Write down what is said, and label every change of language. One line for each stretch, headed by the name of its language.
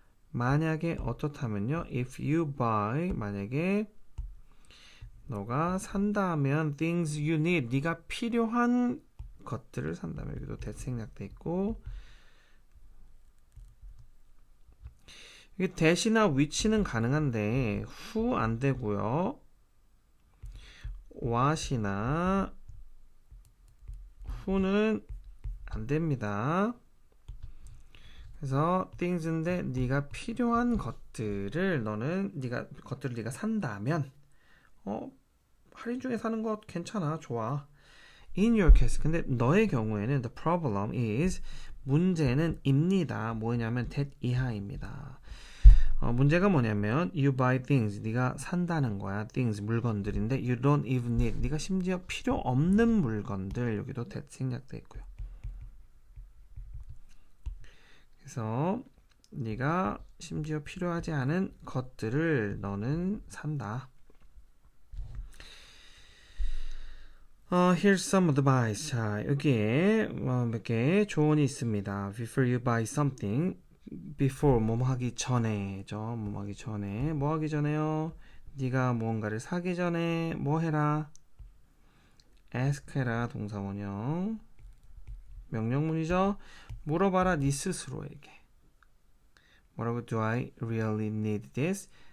Korean: 만약에 어떻다면요,
English: if you buy,
Korean: 만약에 너가 산다면
English: things you need,
Korean: 네가 필요한 것들을 산다면, 여기도 that 생략돼 있고, 이게 that이나 which는 가능한데 who 안 되고요, what이나 who는 안 됩니다. 그래서 things인데 네가 필요한 것들을 네가 산다면 할인 중에 사는 것 괜찮아, 좋아.
English: In your case,
Korean: 근데 너의 경우에는
English: the problem is,
Korean: 문제는 입니다. 뭐냐면 that 이하입니다. 문제가 뭐냐면
English: you buy things,
Korean: 네가 산다는 거야. things, 물건들인데
English: you don't even need,
Korean: 네가 심지어 필요 없는 물건들, 여기도 that 생략돼 있고요. 그래서 네가 심지어 필요하지 않은 것들을 너는 산다.
English: Here's some advice.
Korean: 자, 여기에 몇 개의 조언이 있습니다.
English: Before you buy something, before
Korean: 뭐뭐 하기 전에죠. 뭐뭐 하기 전에, 뭐 하기 전에요? 네가 무언가를 사기 전에 뭐 해라? ask 해라. 동사원형 명령문이죠. 물어봐라 네 스스로에게. 뭐라고?
English: Do I really need this?